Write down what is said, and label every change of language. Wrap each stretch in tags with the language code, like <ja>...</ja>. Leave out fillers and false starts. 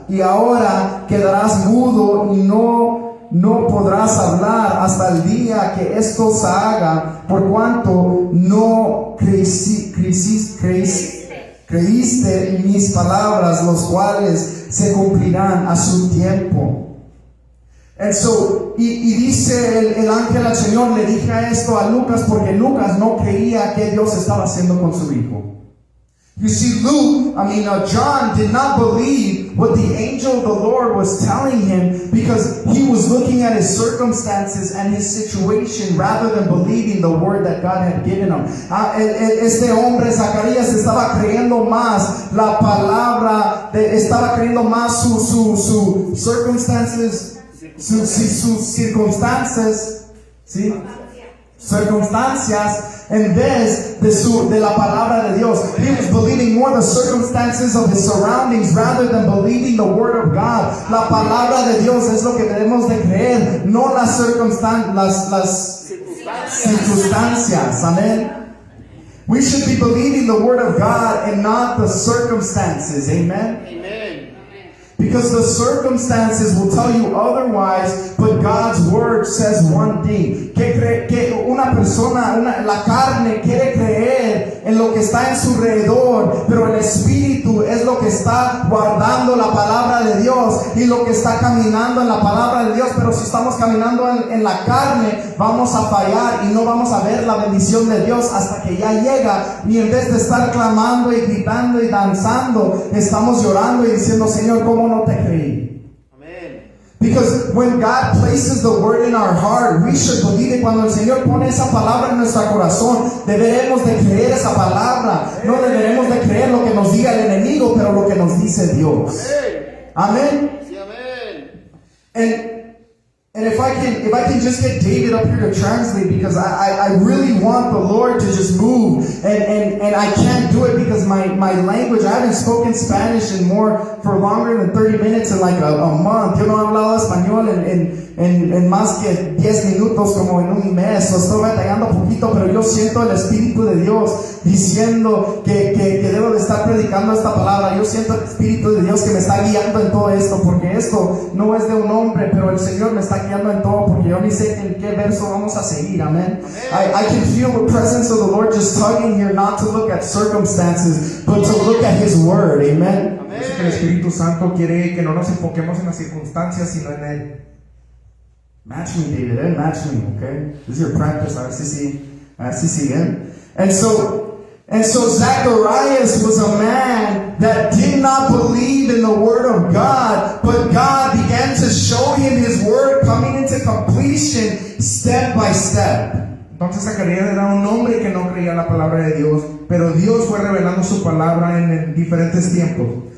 <es>Y ahora quedarás mudo y no podrás hablar hasta el día que esto se haga, por cuanto no creíste mis palabras, los cuales se cumplirán a su tiempo. Y dice el ángel al Señor, le dije esto a Lucas porque Lucas no creía que Dios estaba haciendo con su hijo.</es> <en>You see, John did not believe what the angel of the Lord was telling him, because he was looking at his circumstances and his situation rather than believing the word that God had given him.</en> <es>Este hombre, Zacarías, estaba creyendo más la palabra, estaba creyendo más sus circumstances, sus circunstancias, ¿sí? Circunstancias en vez de la palabra de Dios.</es> <en>He was believing more the circumstances of his surroundings rather than believing the word of God.</en> <es>La palabra de Dios es lo que debemos de creer, no las circunstancias. Amén.</es> <en>We should be believing the word of God and not the circumstances. Amen. Because the circumstances will tell you otherwise, but God's word says one thing.</en> <es>Que una persona, la carne quiere creer en lo que está en su alrededor, pero el espíritu es lo que está guardando la palabra de Dios y lo que está caminando en la palabra de Dios. Pero si estamos caminando en la carne, vamos a fallar y no vamos a ver la bendición de Dios hasta que ya llega. Y en vez de estar clamando y gritando y danzando, estamos llorando y diciendo, Señor, ¿cómo no te creí?</es> <en>Because when God places the word in our heart, we should believe it.</en> <es>Cuando el Señor pone esa palabra en nuestro corazón, deberemos de creer esa palabra. No deberemos de creer lo que nos diga el enemigo, pero lo que nos dice Dios. Amén. Sí, amén.</es> <en>And if I can just get David up here to translate, because I really want the Lord to just move, and I can't do it because my language, I haven't spoken Spanish for longer than 30 minutes in like a month.</en> <es>Yo no he hablado español en más que 10 minutos como en un mes. Estoy batallando poquito, pero yo siento el Espíritu de Dios diciendo que debo de estar predicando esta palabra. Yo siento el Espíritu de Dios que me está guiando en todo esto, porque esto no es de un hombre, pero el Señor me está fallando en todo porque yo ni sé en qué verso vamos a seguir, amén.</es> <en>I can feel the presence of the Lord just tugging here not to look at circumstances, but to look at His Word, amen.</en> <es>Dice que el Espíritu Santo quiere que no nos enfoquemos en las circunstancias, sino en Él.</es> <en>Match me, David, match me, okay? This is your practice,</en> <es>a ver si siguen.</es> <en>And so Zacharias was a man that did not believe in the word of God, but God began to show him His word coming into completion step by step.</en> <es>Entonces Zacarías era un hombre que no creía la palabra de Dios, pero Dios fue revelando su palabra en diferentes tiempos.</es>